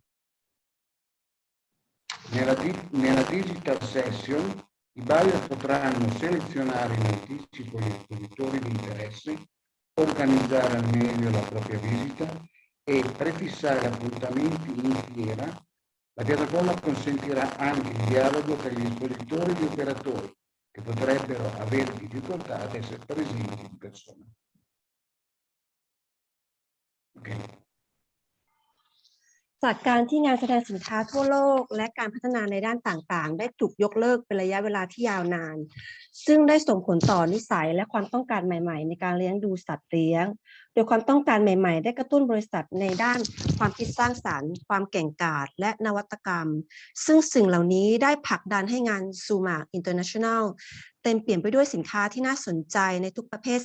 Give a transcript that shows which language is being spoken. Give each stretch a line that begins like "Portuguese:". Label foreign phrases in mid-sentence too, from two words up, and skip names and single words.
Italian: Nella digital session i buyer potranno selezionare in anticipo gli espositori di interesse, organizzare al meglio la propria visita e prefissare appuntamenti in fiera. La piattaforma consentirà anche il dialogo tra gli espositori e gli operatori che potrebbero avere difficoltà ad essere presenti in persona. Okay.
Thai: จากการที่งานแสดงสินค้าทั่วโลกและการพัฒนาในด้านต่างๆได้ถูกยกเลิกเป็นระยะเวลาที่ยาวนานซึ่งได้ส่งผลต่อนิสัยและความต้องการใหม่ๆในการเลี้ยงดูสัตว์เลี้ยงโดยความต้องการใหม่ๆได้กระตุ้นบริษัทในด้านความคิดสร้างสรรค์ความเก่งกาจและนวัตกรรมซึ่งสิ่งเหล่านี้ได้ผลักดันให้งาน Zuma International เต็มเปลี่ยนไปด้วยสินค้าที่น่าสนใจในทุกประเภท